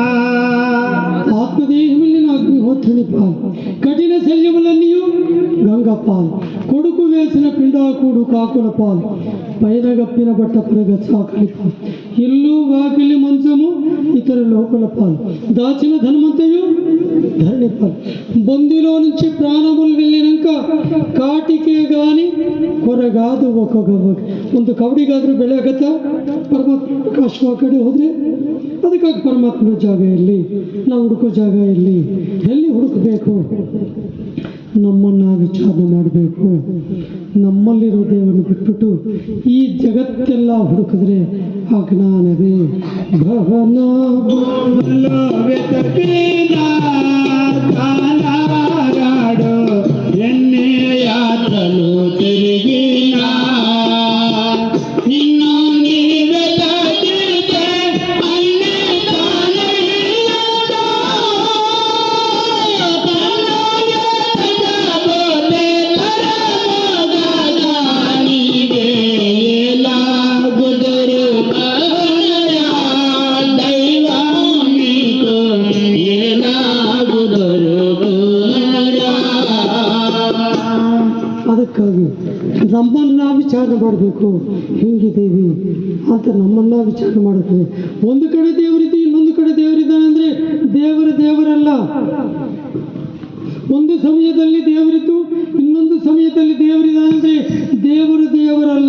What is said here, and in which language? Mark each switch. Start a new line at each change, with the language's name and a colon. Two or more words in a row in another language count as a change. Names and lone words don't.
Telugu: ఆత్మదేహమిల్లిన అగ్నిహోత్రుని పాలు, కఠిన శల్యములన్నీయు గంగ పాలు, కొడుకు వేసిన పిండాకుడు కాకుల పాలు, పైన గప్పిన బట్ట పరగ చాకలి పాలు, ఇల్లు వాకిలి మంచము ఇతర లోకల పాలు, దాచిన ధనమంతయు ధరణి పాలు, బొందిలో నుంచి ప్రాణములు వెళ్ళినాక కాటికి గాని కొరగాదు ఒక్క గవ్వకు.
Kannada: ಒಂದು ಕವಡಿಗಾದ್ರೂ ಬೆಳೆ ಆಗತ್ತಾ? ಪರಮಾತ್ಮ ಪ್ರಕಾಶ ಕಡೆ ಹೋದ್ರೆ ಅದಕ್ಕಾಗಿ ಪರಮಾತ್ಮನ ಜಾಗ ಎಲ್ಲಿ, ನಾವು ಹುಡುಕೋ ಜಾಗ ಎಲ್ಲಿ ಹುಡುಕಬೇಕು? ನಮ್ಮನ್ನು ವಿಚಾರಣೆ ಮಾಡಬೇಕು. ನಮ್ಮಲ್ಲಿರೋ ದೇವರನ್ನು ಬಿಟ್ಬಿಟ್ಟು ಈ ಜಗತ್ತೆಲ್ಲ ಹುಡುಕಿದ್ರೆ ಅಜ್ಞಾನವೇ ಭವನ.
Telugu: కానారాడు ఎన్ని యాత్రలు తిరిగినా, నిన్ను నీవే తాకితే అన్నీ తానయ్యదా, తనయతబోతే తరమోగదా, నీవే ఎలాగుదురు కనరా, దైవం నీకు ఎలాగుదురు కనరా.
Kannada: ಅದಕ್ಕಾಗಿ ನಮ್ಮನ್ನು ನಾವು ವಿಚಾರಣೆ ಮಾಡಬೇಕು, ಹಿಂಗಿದ್ದೀವಿ ಅಂತ ನಮ್ಮನ್ನ ವಿಚಾರಣೆ ಮಾಡಬೇಕು. ಒಂದು ಕಡೆ ದೇವರಿದ್ದು ಇನ್ನೊಂದು ಕಡೆ ದೇವರಿದ್ದಾನೆ ಅಂದರೆ ದೇವರಲ್ಲ. ಒಂದು ಸಮಯದಲ್ಲಿ ದೇವರಿದ್ದು ಇನ್ನೊಂದು ಸಮಯದಲ್ಲಿ ದೇವರಿದ್ದಾನೆ ಅಂದರೆ ದೇವರಲ್ಲ.